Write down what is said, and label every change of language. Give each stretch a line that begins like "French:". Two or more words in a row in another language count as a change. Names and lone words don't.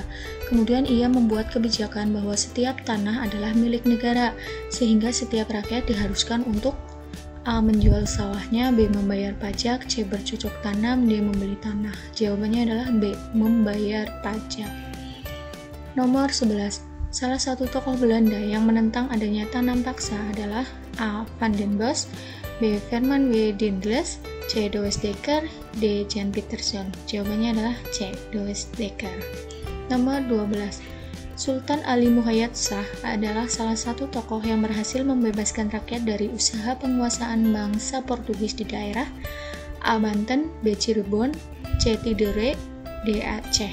Indonesian: Kemudian ia membuat kebijakan bahwa setiap tanah adalah milik negara, sehingga setiap rakyat diharuskan untuk A. Menjual sawahnya, B. Membayar pajak, C. Bercocok tanam, D. Membeli tanah. Jawabannya adalah B. Membayar pajak. Nomor 11. Salah satu tokoh Belanda yang menentang adanya tanam paksa adalah A. Van den Bosch, B. Herman W. Dindels, C. De Westdekker, D. Jan Pietersen. Jawabannya adalah C. De Westdekker. Nomor 12. Sultan Ali Muhayyad Shah adalah salah satu tokoh yang berhasil membebaskan rakyat dari usaha penguasaan bangsa Portugis di daerah A. Banten, B. Cirebon, C. Tidore, D. Aceh.